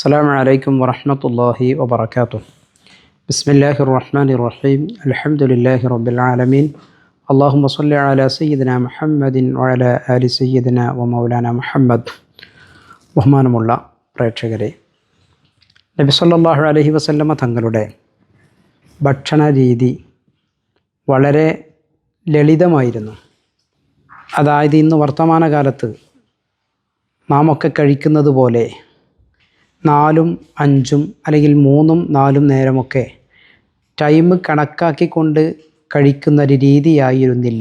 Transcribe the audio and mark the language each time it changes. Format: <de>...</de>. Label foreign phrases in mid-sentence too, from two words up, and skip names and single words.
<ar>السلام عليكم ورحمة الله وبركاته. بسم الله الرحمن الرحيم. الحمد لله رب العالمين. اللهم صل على سيدنا محمد وعلى آل سيدنا ومولانا محمد.</ar> <ml>ബഹുമാനമുള്ള പ്രേക്ഷകരെ, നബി</ml> <ar>صلى الله عليه وسلم</ar> <ml>തങ്ങളുടെ ഭക്ഷണ രീതി വളരെ ലളിതമായിരുന്നു. അതായത് ഇന്ന് വർത്തമാനകാലത്ത് നാം ഒക്കെ കഴിക്കുന്നത് പോലെ 4, 5 അല്ലെങ്കിൽ 3, 4 നേരമൊക്കെ ടൈം കണക്കാക്കിക്കൊണ്ട് കഴിക്കുന്നൊരു രീതിയായിരുന്നില്ല.</ml>